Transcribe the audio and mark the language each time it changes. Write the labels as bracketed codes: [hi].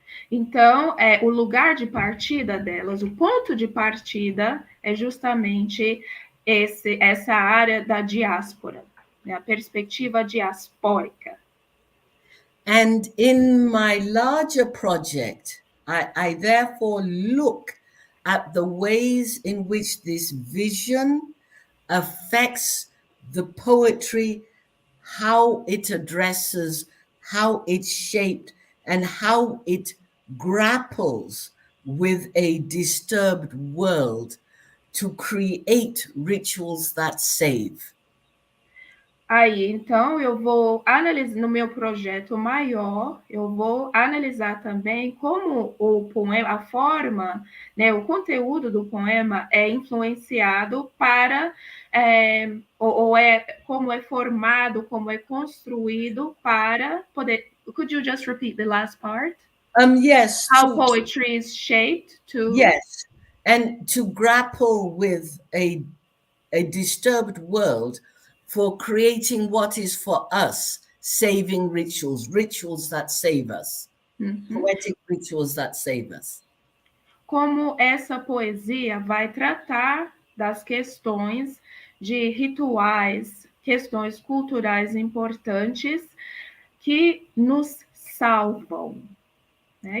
[pt] Então, o lugar de partida delas, o ponto de partida é justamente essa área da diáspora, né, a perspectiva diaspórica. [en] And in my larger project, I therefore look at the ways in which this vision affects the poetry, how it addresses, how it's shaped, and how it grapples with a disturbed world to create rituals that save. [pt] Aí, então, eu vou analisar no meu projeto maior, eu vou analisar também como o poema, a forma, né, o conteúdo do poema é influenciado para, ou é como é formado, como é construído para poder. [en] Could you just repeat the last part? Yes, How poetry is shaped to. yes, and to grapple with a disturbed world for creating what is for us saving rituals, rituals that save us, poetic rituals that save us. [pt] Como essa poesia vai tratar das questões de rituais, questões culturais importantes que nos salvam, né?